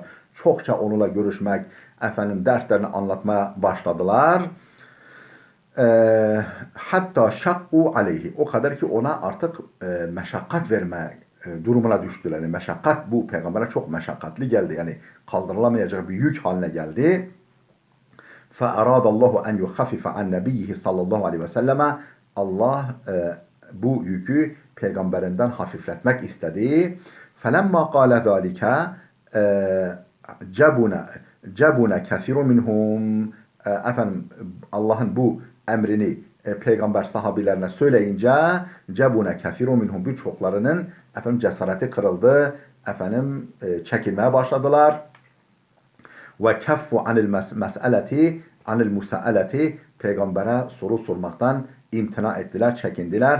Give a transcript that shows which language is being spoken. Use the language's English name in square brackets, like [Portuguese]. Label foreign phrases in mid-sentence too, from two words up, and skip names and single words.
[Turkish] Çokça onunla görüşmek, efendim derslerini anlatmaya başladılar. [Arabic] حتى شقوا عليه. [Turkish] O kadar ki ona artık meşakkat verme durumuna düştüler. Yani meşakkat bu peygambere çok meşakkatli geldi. Yani kaldırılamayacak bir yük haline geldi. [Arabic] فَاَرَادَ اللّٰهُ اَنْ يُخَفِفَ عَنْ نَبِيِّهِ صلى الله عليه وسلم. [Turkish] Allah bu yükü peygamberinden hafifletmek istedi. [Arabic] فَلَمَّا قَالَ ذَٰلِكَ جَبُنَ كَثِيرٌ مِنْهُمْ. [Turkish] Efendim Allah'ın bu emrini peygamber sahabilerine söyleyince [Arabic] جبن كثير منهم, [Turkish] birçoklarının efendim cesareti kırıldı. Efendim çekilmeye başladılar. [Arabic] وكفوا عن المساءلة, [Turkish] peygambere soru sormaktan imtina ettiler, çekindiler.